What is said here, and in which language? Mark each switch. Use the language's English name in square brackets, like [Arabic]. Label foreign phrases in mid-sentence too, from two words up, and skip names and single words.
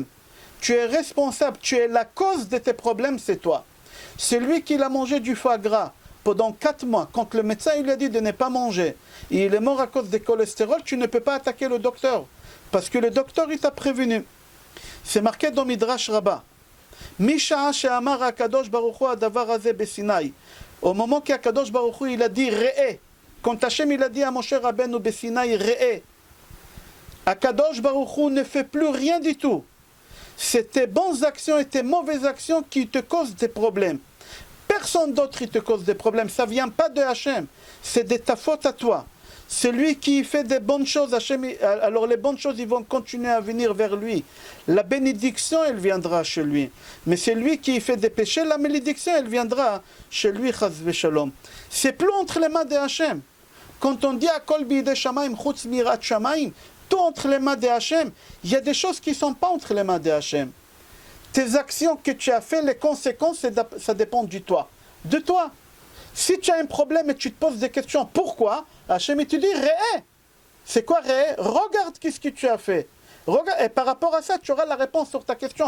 [French] Tu es responsable, tu es la cause de tes problèmes, c'est toi. Celui qui a mangé du foie gras pendant 4 mois, quand le médecin il lui a dit de ne pas manger, et il est mort à cause du cholestérol, tu ne peux pas attaquer le docteur. Parce que le docteur, il t'a prévenu. C'est marqué dans Midrash Rabbah. [Hebrew] משעה שאמר הקדוש ברוך הוא הדבר הזה בסיני. [French] Au moment qu'Akadosh Baruch Hu il a dit Re'eh, quand Hashem il a dit à Moshe Rabbeinu beSinaï Re'eh, Akadosh Baruch Hu ne fait plus rien du tout. C'est tes bonnes actions et tes mauvaises actions qui te causent des problèmes. Personne d'autre qui te cause des problèmes. Ça ne vient pas de Hashem. C'est de ta faute à toi. Celui qui fait des bonnes choses, Hashem, alors les bonnes choses, ils vont continuer à venir vers lui. La bénédiction, elle viendra chez lui. Mais c'est lui qui fait des péchés, la malédiction, elle viendra chez lui, [Hebrew] חס ושלום. [French] C'est plus entre les mains de Hashem. Quand on dit à [Hebrew] כל בידי שמים חוץ מיראת שמים, [French] tout entre les mains de Hashem, il y a des choses qui ne sont pas entre les mains de Hashem. Tes actions que tu as fait, les conséquences, ça dépend de toi. De toi. Si tu as un problème et tu te poses des questions, pourquoi Hachem, il te dit, Re'eh. C'est quoi Re'eh? Regarde qu'est-ce que tu as fait. Regarde, et par rapport à ça, tu auras la réponse sur ta question.